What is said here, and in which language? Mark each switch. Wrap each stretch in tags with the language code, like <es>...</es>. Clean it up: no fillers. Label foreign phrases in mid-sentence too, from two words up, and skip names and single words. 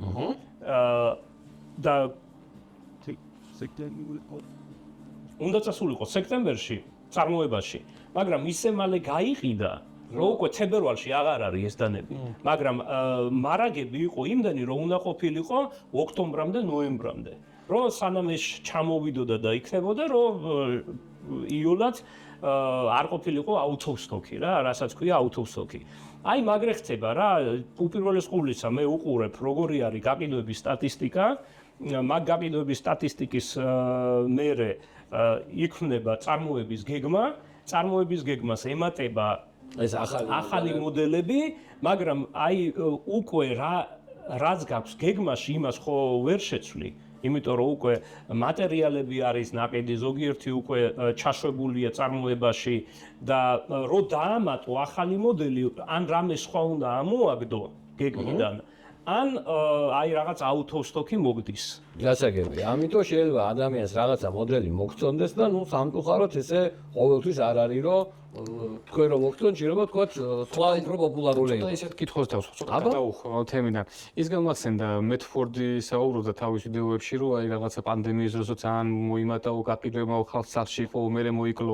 <ka>და უნდა წასულიყო სექტემბერში წარმოებაში, მაგრამ ისე მალე გაიყიდა, რომ უკვე თებერვალში აღარ არის ეს დანები. მაგრამ მარაგები იყო იმდენი, რომ უნდა ყოფილიყო ოქტომბრამდე, ნოემბრამდე. რომ სანამ ეს ჩამოვიდოდა და იქნებოდა, რომ იოლად არ ყოფილიყო</ka> <en>out of stock-</en> <ka>ი რა, რასაც ქვია</ka> <en>out of stock-</en> <ka>ი. აი მაგრე ხდება რა, უპირველეს ყოვლისა მე უყურებ როგორი არის გაყიდვების სტატისტიკა, მაგ გაყიდვების სტატისტიკის მერე იქმნება წარმოების გეგმა, წარმოების გეგმას ემატება ეს ახალი მოდელები, მაგრამ აი უკვე რაც გაქვს გეგმაში იმას ხო ვერ შეცვლი. იმიტომ რომ უკვე მატერიალები არის ნაყიდი, ზოგიერთი უკვე ჩაშვებულია წარმოებაში და რო დაამატო ახალი მოდელი, ან რამე სხვა უნდა ამოაგდო გეგმიდან, ან აი რაღაც</ka> <en>out of stock-</en> <ka>ი მოგდის. გასაგებია. ამიტომ შეიძლება ადამიანს რაღაცა მოდელი მოგწონდეს და ნუ სამწუხაროდ ესე ყოველთვის არ არის რომ თქვენ რომ მოგწონთ, შეიძლება თქვა სხვა უფრო პოპულარული და ისეთ კითხვას დავუხო თემიდან. ის გამახსენდა მეტფორდი საუბრობდა თავის ვიდეოებში, რომ აი რაღაცა პანდემიის დროს ძალიან მოიმატაო გაყიდვებმა ხალხს სახში ხო მერე მოიკლო.</ka>